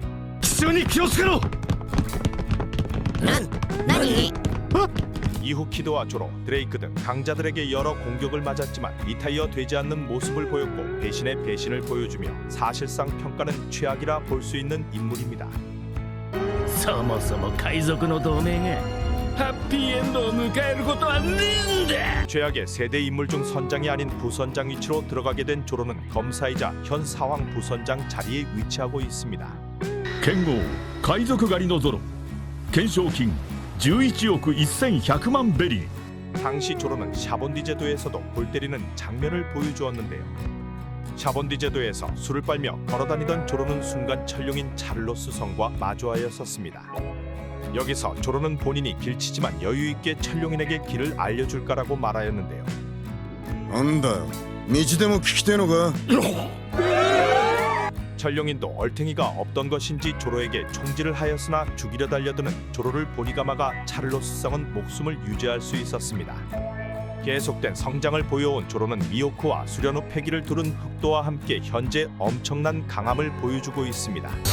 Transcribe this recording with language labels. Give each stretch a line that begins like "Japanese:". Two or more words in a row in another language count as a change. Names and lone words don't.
Korean: 何 이후 키드와 조로, 드레이크 등 강자들에게 여러 공격을 맞았지만 리타이어 되지 않는 모습을 보였고 배신의 배신을 보여주며 사실상 평가는 최악이라 볼 수 있는 인물입니다.
Japanese: そもそも海賊の同盟がハッピーエンドを迎えることはねえんだ。
Korean: 최악의 세대 인물 중 선장이 아닌 부선장 위치로 들어가게 된 조로는 검사이자 현 사왕 부선장 자리에 위치하고 있습니다.
Japanese: 剣豪海賊狩りのゾロ懸賞金11億1100万ベリー
Korean: 당시 조로는 샤본디 제도에서도 골 때리는 장면을 보여주었는데요. 샤본디 제도에서 술을 빨며 걸어다니던 조로는 순간 천룡인 차를로스 성과 마주하였었습니다. 여기서 조로는 본인이 길치지만 여유있게 천룡인에게 길을 알려줄까라고 말하였는데요.
Japanese: なんだよ道でも聞きてえのか
Korean: 천룡인도 얼탱이가 없던 것인지 조로에게 총질을 하였으나 죽이려 달려드는 조로를 보니가 막아 차를로스 성은 목숨을 유지할 수 있었습니다. 계속된 성장을 보여온 조로는 미호크와 수련 후 패기를 두른 흑도와 함께 현재 엄청난 강함을 보여주고 있습니다.